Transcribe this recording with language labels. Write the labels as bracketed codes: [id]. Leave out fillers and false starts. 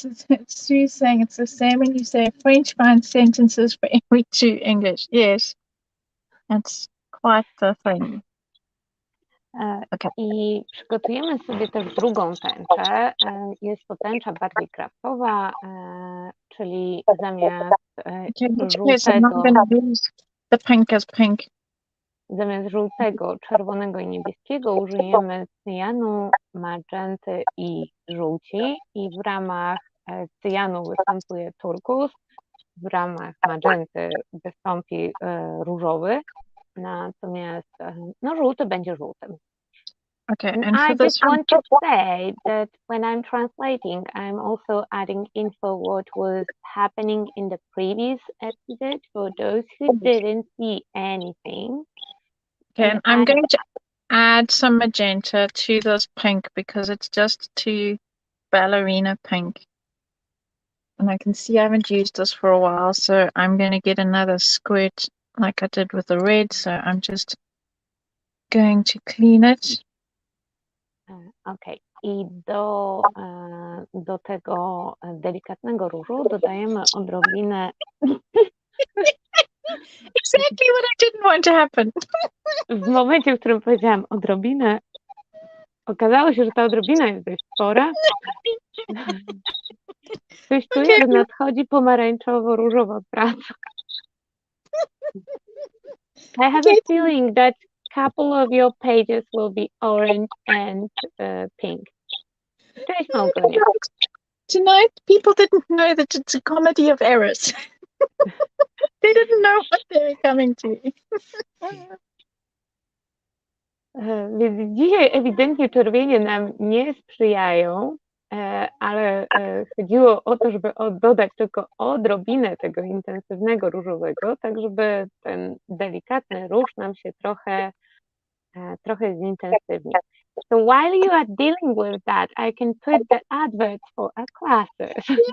[en] It's you saying it's the same when you say French finds sentences for every two English. Yes, that's quite the thing. Okay. [pl] I przygotujemy sobie też drugą tęczę. Jest to tęcza bardziej kraftowa, czyli zamiast żółtego, [en] the pink as pink. [pl] Zamiast żółtego, czerwonego i niebieskiego użyjemy cyjanu, magenty i żółci i w ramach cyjanu występuje turkus, w ramach magenty wystąpi różowy, natomiast żółty będzie żółtym. [en] Okay, and and I for this just want to say that when I'm translating, I'm also adding info what was happening in the previous episode for those who didn't see anything. Okay, and I'm going to add some magenta to this pink because it's just too ballerina pink. And I can see I haven't used this for a while, so I'm going to get another squirt like I did with the red, so I'm just going to clean it. Okay. [pl] I do tego delikatnego różu dodajemy odrobinę... [en] Exactly what I didn't want to happen. [pl] W momencie, w którym powiedziałam odrobinę, okazało się, że ta odrobina jest dość spora. Coś czuję, że nadchodzi pomarańczowo-różowa praca. [en] I have a feeling that couple of your pages will be orange and pink. [pl] Cześć, Małgonia. [en] Tonight, people didn't know that it's a comedy of errors. They didn't know what they were coming to. [pl] Więc dzisiaj ewidentnie czerwienie nam nie sprzyjają, ale chodziło o to, żeby dodać tylko odrobinę tego intensywnego różowego, tak żeby ten delikatny róż nam się trochę zintensywnił. [en] So while you are dealing with that, I can put the adverts for our classes.